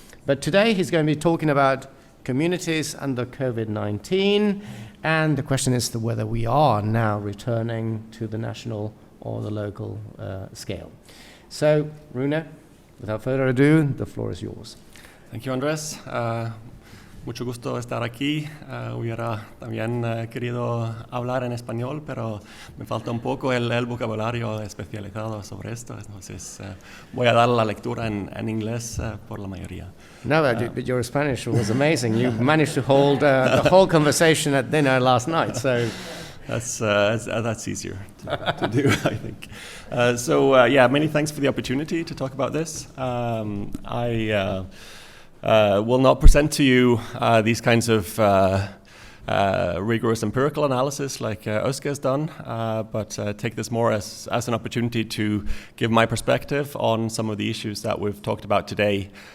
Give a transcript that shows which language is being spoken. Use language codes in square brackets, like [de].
[en] But today he's going to be talking about communities under COVID-19, and the question is whether we are now returning to the national or the local scale. So, Rune, without further ado, the floor is yours. Thank you, Andrés. [es] Mucho gusto estar aquí. Hubiera también querido hablar en español, pero me falta un poco el vocabulario especializado sobre esto, entonces voy a dar la lectura en inglés por la mayoría. [en] No, but your Spanish was amazing. You managed to hold the whole conversation at dinner last night, so... That's easier to do, I think. So many thanks for the opportunity to talk about this. I will not present to you these kinds of rigorous empirical analysis like Oske has done, but take this more as an opportunity to give my perspective on some of the issues that we've talked about today.